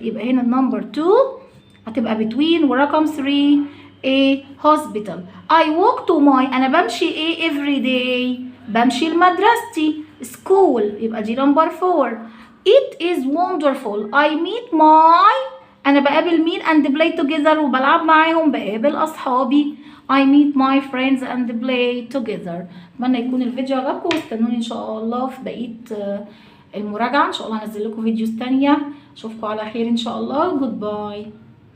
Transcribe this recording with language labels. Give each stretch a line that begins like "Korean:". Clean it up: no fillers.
Arabic: يبقى هنا النمبر 2 هتبقى between ورقم 3 hospital.
English: I walk to my
Arabic: أنا بمشي
English: every day
Arabic: بمشي لمدرستي
English: school
Arabic: يبقى دي نمبر 4.
English: it is wonderful I meet my
Arabic: أنا بقابل مين
English: and play together
Arabic: وبلعب معاهم بقابل أصحابي.
English: I meet my friends and play together.
Arabic: أتمنى يكون الفيديو عجبكم واستنوني إن شاء الله في بقية المراجعة. إن شاء الله هنزل لكم فيديوز تانية. أشوفكم على خير إن شاء الله.
English: Goodbye.